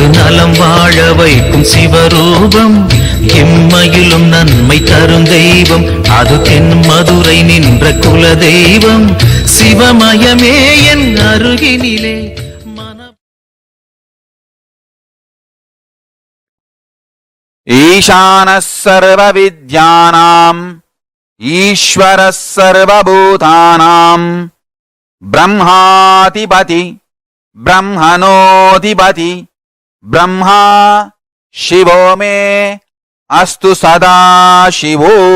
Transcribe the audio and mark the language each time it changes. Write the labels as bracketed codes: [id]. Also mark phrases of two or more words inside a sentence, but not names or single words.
[ta] நலம் வாழ வைக்கும் சிவரூபம் எம்மையிலும் நன்மை தரும் தெய்வம் அது தென் மதுரை நின்ற குல தெய்வம் சிவமயமே என் அருகினிலே [sa] ईशानः सर्वविद्यानाम् ईश्वरः सर्वभूतानाम् ब्रह्माधिपति ब्रह्मणोऽधिपति ब्रह्मा शिवो मे अस्तु सदाशिवो